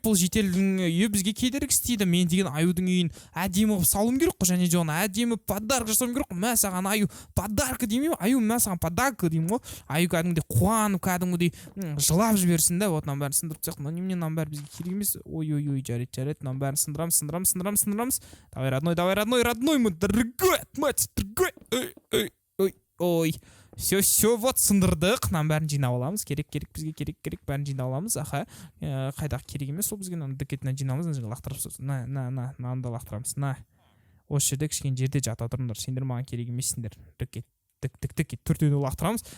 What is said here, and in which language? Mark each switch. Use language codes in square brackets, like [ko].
[kk] Бұл жителдің үйі бізге кедергі істейді. Мен деген аюдың үйін әдемі қылып салуым керек қой, және де оны әдемі подарка жасауым керек қой. Мә саған аю подарка деймін, аю мә саған подарка деймін ғой. Аю кәдімгідей қуанып, кәдімгідей жылап жіберсін да. Вот мынаның бәрін сындырып тастайық. Мынаның бәрі бізге керек емес. Ой, жарайды. Мынаның бәрін сындырамыз. [ru] Давай, родной мой дорогой, мать дорогой. Ой. Все, вот [kk] сындырдық. Мынаның бәрін жинап аламыз. Бізге керек бәрін жинап аламыз. Аха, қайдағы керек емес, сол бізге мынаны дікетінен жинамыз, лақтырып мынаны да лақтырамыз. Осы жерде кішкене жерде жата тұрыңдар. Сендер маған керек емессіңдер. Дік, төртеуді лақтырамыз.